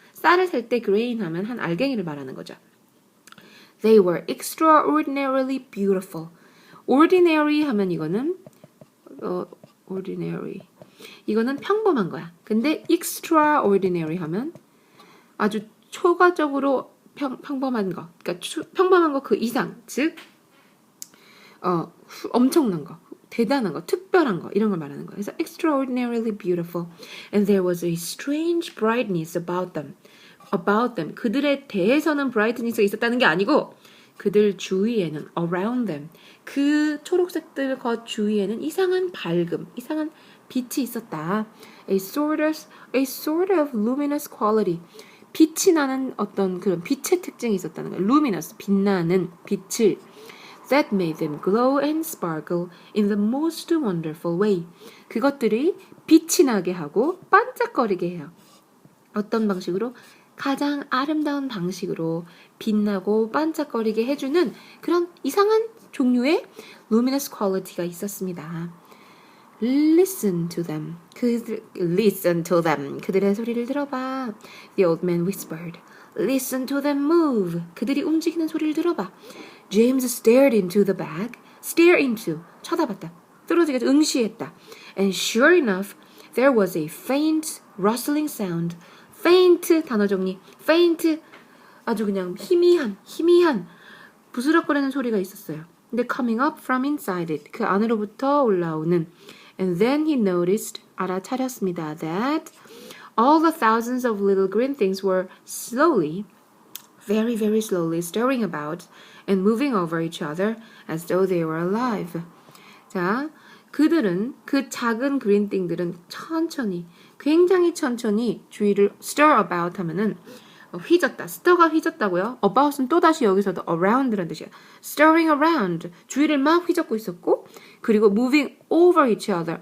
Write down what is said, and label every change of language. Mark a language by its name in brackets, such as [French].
[Korean] 쌀을 셀 때 grain 하면 한 알갱이를 말하는 거죠. [English] They were extraordinarily beautiful. [Korean] ordinary 하면 이거는 ordinary. 이거는 평범한 거야. 근데 extraordinary 하면 아주 초과적으로 평범한 거. 그러니까 평범한 거 그 이상. 즉 엄청난 거. 대단한 거, 특별한 거 이런 걸 말하는 거예요. [English] 그래서 extraordinarily beautiful and there was a strange brightness about them. [Korean] 그들에 대해서는 brightness가 있었다는 게 아니고 그들 주위에는 [English] around them. [Korean] 그 초록색들 것 주위에는 이상한 밝음, 이상한 빛이 있었다. [English] A sort of luminous quality. [Korean] 빛이 나는 어떤 그런 빛의 특징이 있었다는 거예요. [English] luminous, [Korean] 빛나는 빛을 [English] that made them glow and sparkle in the most wonderful way. [Korean] 그것들이 빛이 나게 하고 반짝거리게 해요. 어떤 방식으로? 가장 아름다운 방식으로 빛나고 반짝거리게 해주는 그런 이상한 종류의 luminous quality가 있었습니다. [English] Listen to them. Listen to them. [Korean] 그들의 소리를 들어봐. [English] The old man whispered. Listen to them move. [Korean] 그들이 움직이는 소리를 들어봐. [English] James stared into the bag. Stare into. [Korean] 쳐다봤다. 뚫어지게 응시했다. [English] And sure enough, there was a faint rustling sound. [Korean] faint 단어 정리. faint 아주 그냥 희미한 부스럭거리는 소리가 있었어요. [English] 근데 coming up from inside it. [Korean] 그 안으로부터 올라오는. [English] And then he noticed, [Korean] 알아차렸습니다. [English] That all the thousands of little green things were slowly, very, very slowly stirring about and moving over each other as though they were alive. [Korean] 자, 그들은 그 작은 그린 띵들은 천천히, 굉장히 천천히 주위를 stir about 하면은 휘졌다. stir가 휘졌다고요? about은 또다시 여기서도 around라는 뜻이에요. [English] stirring around. [Korean] 주위를 막 휘젓고 있었고 그리고 [English] moving over each other.